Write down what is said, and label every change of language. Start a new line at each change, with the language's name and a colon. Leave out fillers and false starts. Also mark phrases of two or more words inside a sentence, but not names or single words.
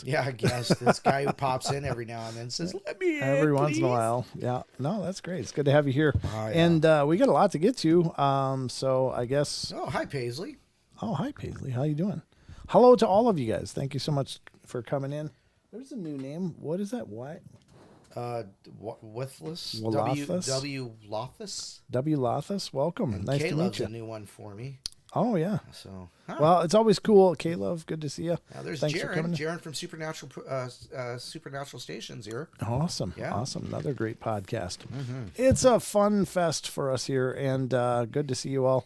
English: Yeah, I guess this guy who pops in every now and then says, "Let me in, every once in a please." while. Yeah. No, that's great. It's good to have you here. Oh, yeah. And we got a lot to get to. So I guess. Oh, hi, Paisley. Oh, hi, Paisley. How you doing? Hello to all of you guys. Thank you so much for coming in. There's a new name. What is that? Why? Withless. W. Lothus. W. Lothus. Welcome. And Nice to meet Caleb's you. a new one for me. Oh, yeah. So, well, it's always cool. Caleb, good to see you. There's Thanks for coming in. Jaron from Supernatural Stations here. Awesome. Yeah. Awesome. Another great podcast. Mm-hmm. It's a fun fest for us here, and good to see you all.